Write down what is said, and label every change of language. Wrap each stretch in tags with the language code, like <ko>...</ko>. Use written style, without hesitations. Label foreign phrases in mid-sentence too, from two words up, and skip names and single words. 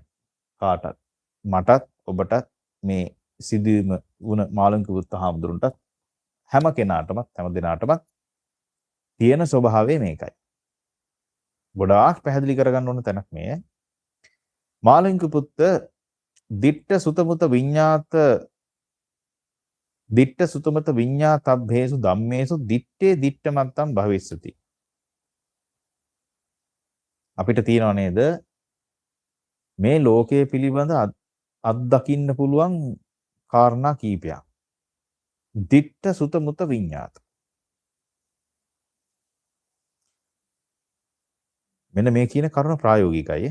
<si>කාටත් මටත් ඔබටත් මේ සිදුවීම වුණ මාළුන්ගේ පුත්ත හාමුදුරන්ටත් හැම කෙනාටමත් හැම දිනාටම තියෙන ස්වභාවය මේකයි. ගොඩාක් පැහැදිලි කරගන්න ඕන තැනක් මේ.</si> <pi>මාළුන්ගේ පුත්ත දිට්ඨ සුතමත විඤ්ඤාතබ්බේසු ධම්මේසු දිත්තේ දිට්ඨමත්තම් භවිස්සති.</pi> <si>අපිට තියෙනව නේද මේ ලෝකයේ පිළිබඳ අත්දකින්න පුළුවන් කාරණා කීපයක්.</si> <pi>දිට්ඨ සුතමත විඤ්ඤාත.</pi> <si>මෙන්න මේ කියන කරුණ ප්‍රායෝගිකයි.</si>